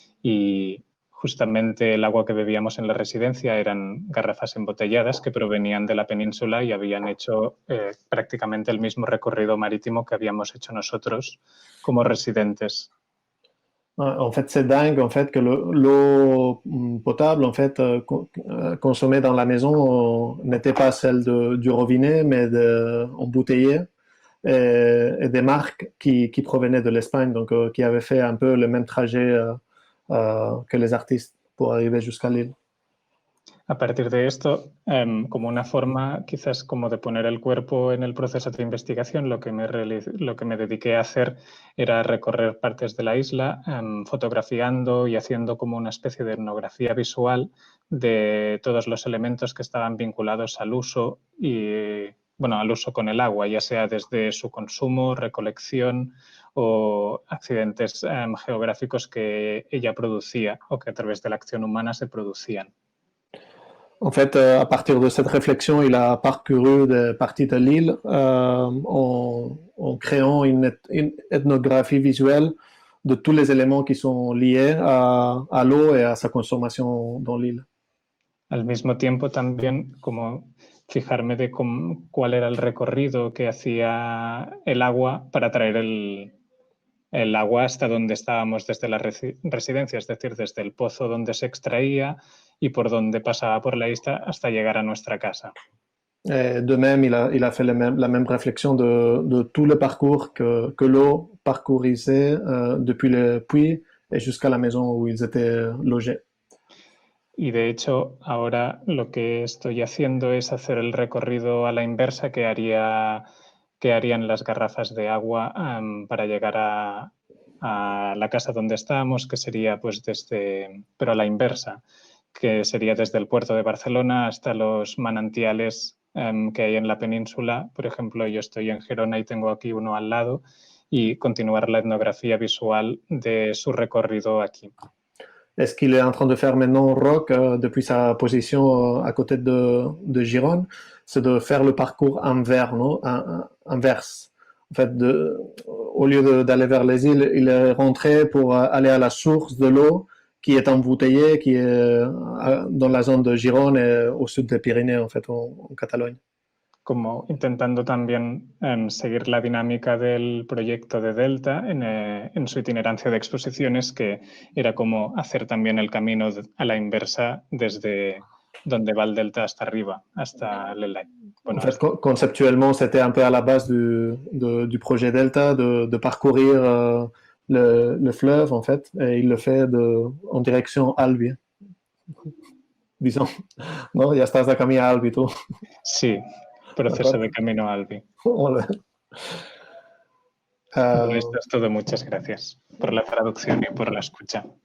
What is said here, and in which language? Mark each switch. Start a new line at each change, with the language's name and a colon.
Spanish: Y justamente el agua que bebíamos en la residencia eran garrafas embotelladas que provenían de la península y habían hecho prácticamente el mismo recorrido marítimo que habíamos hecho nosotros como residentes.
French: En fait, c'est dingue en fait, que l'eau potable en fait, consommée dans la maison n'était pas celle du robinet, mais embouteillée et des marques qui provenaient de l'Espagne, donc qui avaient fait un peu le même trajet que les artistes pour arriver jusqu'à l'île.
Spanish: A partir de esto, como una forma quizás como de poner el cuerpo en el proceso de investigación, lo que me dediqué a hacer era recorrer partes de la isla, fotografiando y haciendo como una especie de etnografía visual de todos los elementos que estaban vinculados al uso al uso con el agua, ya sea desde su consumo, recolección o accidentes geográficos que ella producía o que a través de la acción humana se producían.
French: En fait, à partir de cette réflexion, il a parcouru des parties de l'île en créant une ethnographie visuelle de tous les éléments qui sont liés à l'eau et à sa consommation dans l'île.
Spanish: Al mismo tiempo también como fijarme de cuál era el recorrido que hacía el agua para traer el agua hasta donde estábamos desde la residencia, es decir, desde el pozo donde se extraía y por donde pasaba por la isla hasta llegar a nuestra casa.
French: De même, il a fait la même réflexion de tout le parcours que l'eau parcourissait depuis le puits et jusqu'à la maison où ils étaient logés.
Spanish: Y de hecho, ahora lo que estoy haciendo es hacer el recorrido a la inversa que harían las garrafas de agua para llegar a la casa donde estábamos, que sería pues pero a la inversa, que sería desde el puerto de Barcelona hasta los manantiales que hay en la península. Por ejemplo, yo estoy en Gerona y tengo aquí uno al lado, y continuar la etnografía visual de su recorrido aquí.
French: Et ce qu'il est en train de faire maintenant, Roch, depuis sa position à côté de Gironne, c'est de faire le parcours inverse. En fait, au lieu d'aller vers les îles, il est rentré pour aller à la source de l'eau qui est embouteillée, qui est dans la zone de Gironne et au sud des Pyrénées, en fait, en Catalogne.
Spanish: Como intentando también seguir la dinámica del proyecto de Delta en su itinerancia de exposiciones, que era como hacer también el camino a la inversa desde donde va el Delta hasta arriba, hasta
French: le lac. En fait, conceptuellement, c'était un peu à la base du projet Delta de parcourir le fleuve, en fait, et il le fait en direction Albi. Disons,
Spanish: ¿no? Ya estás de camino a Albi, tú. Sí. Proceso de camino a Albi. Bueno, esto es todo. Muchas gracias por la traducción y por la escucha.